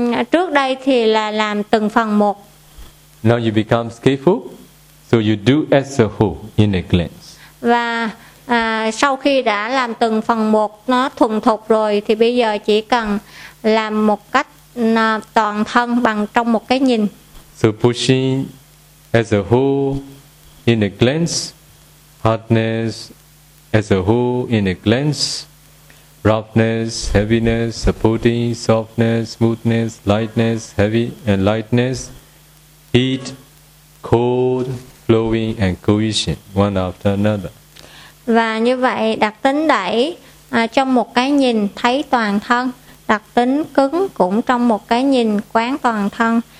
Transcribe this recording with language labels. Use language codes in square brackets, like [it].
[vi] Trước đây thì là làm từng phần một. [en] Now you become skillful, so you do as a whole in a glance. [vi] Và sau khi đã làm từng phần một nó thuần thục rồi thì bây giờ chỉ cần làm một cách toàn thân bằng trong một cái nhìn. [en] So pushing as a whole in a glance, hardness as a whole in a glance, roughness, heaviness, supporting, softness, smoothness, lightness, heavy and lightness, heat, cold, flowing and cohesion one after another. [vi] Và như vậy đặc tính đẩy trong một cái nhìn thấy toàn thân, đặc tính cứng cũng trong một cái nhìn quán toàn thân.